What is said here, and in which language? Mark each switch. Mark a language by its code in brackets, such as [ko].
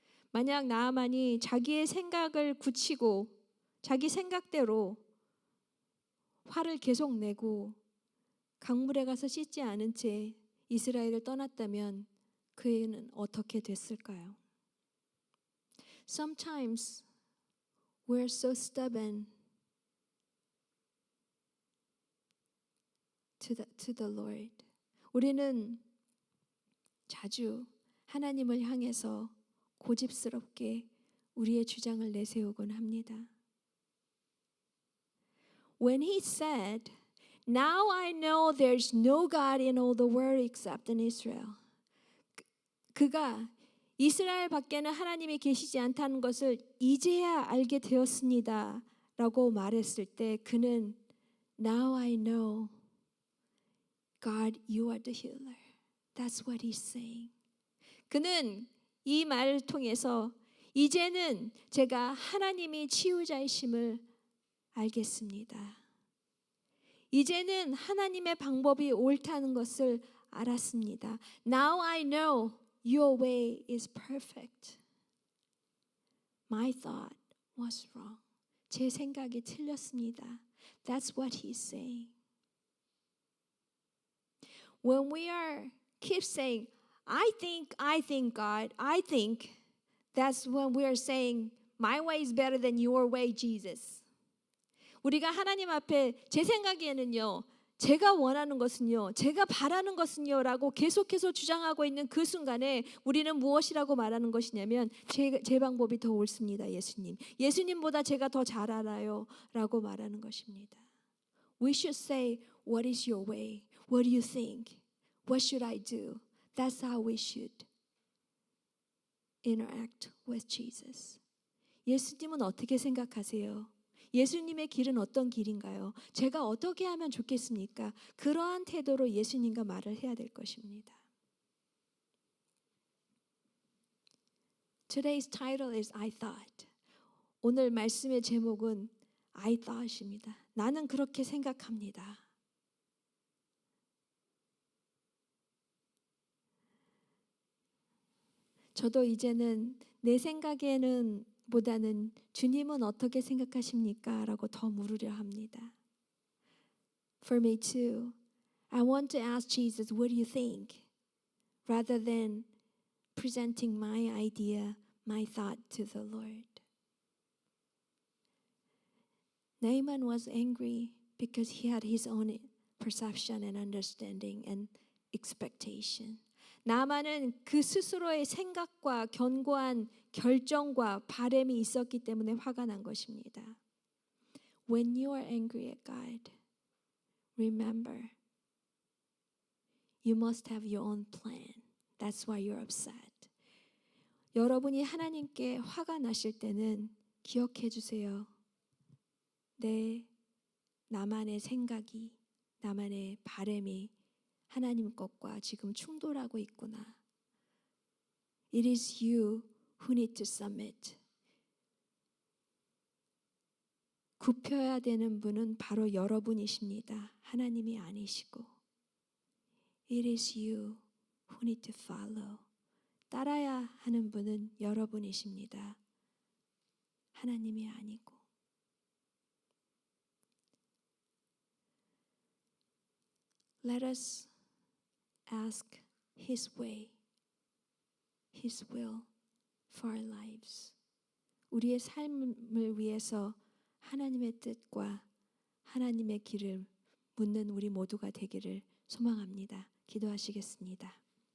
[ko] 만약 나아만이 자기의 생각을 굳히고 자기 생각대로 화를 계속 내고 강물에 가서 씻지 않은 채 이스라엘을 떠났다면 그에는 어떻게 됐을까요? [en] Sometimes we're so stubborn to the Lord. [ko] 우리는 자주 하나님을 향해서 고집스럽게 우리의 주장을 내세우곤 합니다. [en] When he said, "Now I know there's no God in all the world except in Israel." [ko] 그가 이스라엘 밖에는 하나님이 계시지 않다는 것을 이제야 알게 되었습니다. 라고 말했을 때 그는 [en] Now I know God, you are the healer. That's what he's saying. [ko] 그는 이 말을 통해서 이제는 제가 하나님이 치유자이심을 알겠습니다. 이제는 하나님의 방법이 옳다는 것을 알았습니다. [en] Now I know your way is perfect. My thought was wrong. [ko] 제 생각이 틀렸습니다. [en] That's what he's saying. When we keep saying, I think, God, I think, that's when we are saying, my way is better than your way, Jesus. [ko] 우리가 하나님 앞에 제 생각에는요, 제가 원하는 것은요, 제가 바라는 것은요 라고 계속해서 주장하고 있는 그 순간에 우리는 무엇이라고 말하는 것이냐면 제 방법이 더 옳습니다, 예수님. 예수님보다 제가 더 잘 알아요 라고 말하는 것입니다. [en] We should say, what is your way? What do you think? What should I do? That's how we should interact with Jesus. [ko] 예수님은 어떻게 생각하세요? 예수님의 길은 어떤 길인가요? 제가 어떻게 하면 좋겠습니까? 그러한 태도로 예수님과 말을 해야 될 것입니다. [en] Today's title is I thought. [ko] 오늘 말씀의 제목은 I thought입니다. 나는 그렇게 생각합니다. 저도 이제는 내 생각에는 보다는 주님은 어떻게 생각하십니까? 라고 더 물으려 합니다. [en] For me too. I want to ask Jesus, what do you think? Rather than presenting my idea, my thought to the Lord. Naaman was angry because he had his own perception and understanding and expectation. [ko] 나만은 그 스스로의 생각과 견고한 결정과 바람이 있었기 때문에 화가 난 것입니다. [en] When you are angry at God, remember, you must have your own plan. That's why you're upset. [ko] 여러분이 하나님께 화가 나실 때는 기억해 주세요. 나만의 생각이, 나만의 바람이 하나님 것과 지금 충돌하고 있구나. [en] It is you who need to submit. [ko] 굽혀야 되는 분은 바로 여러분이십니다. 하나님이 아니시고. [en] It is you who need to follow. [ko] 따라야 하는 분은 여러분이십니다. 하나님이 아니고. [en] Let us ask His way, His will for our lives. [ko] 우리의 삶을 위해서 하나님의 뜻과 하나님의 길을 묻는 우리 모두가 되기를 소망합니다. 기도하시겠습니다.